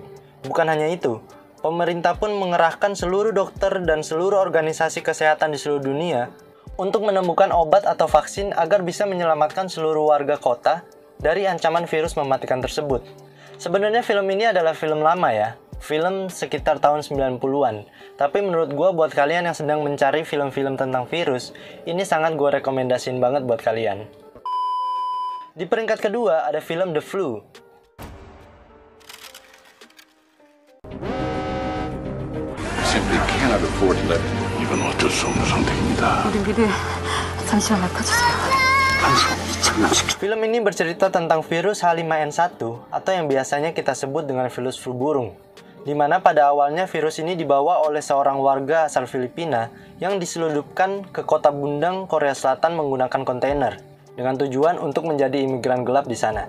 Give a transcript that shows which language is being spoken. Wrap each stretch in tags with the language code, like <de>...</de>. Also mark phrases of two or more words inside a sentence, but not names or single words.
<id>Bukan hanya itu, pemerintah pun mengerahkan seluruh dokter dan seluruh organisasi kesehatan di seluruh dunia untuk menemukan obat atau vaksin agar bisa menyelamatkan seluruh warga kota dari ancaman virus mematikan tersebut. Sebenarnya film ini adalah film lama ya, film sekitar tahun 90-an. Tapi menurut gue buat kalian yang sedang mencari film-film tentang virus, ini sangat gue rekomendasiin banget buat kalian. Di peringkat kedua ada film The Flu.</id> <en>Simply cannot afford to let it.</en> <ko>이건 어쩔 수 없는 선택입니다. 우리 잠시만 놔둬주세요.</ko> <id>Film ini bercerita tentang virus H5N1 atau yang biasanya kita sebut dengan virus flu burung. Di mana pada awalnya virus ini dibawa oleh seorang warga asal Filipina yang diselundupkan ke kota Bundang, Korea Selatan menggunakan kontainer dengan tujuan untuk menjadi imigran gelap di sana.</id>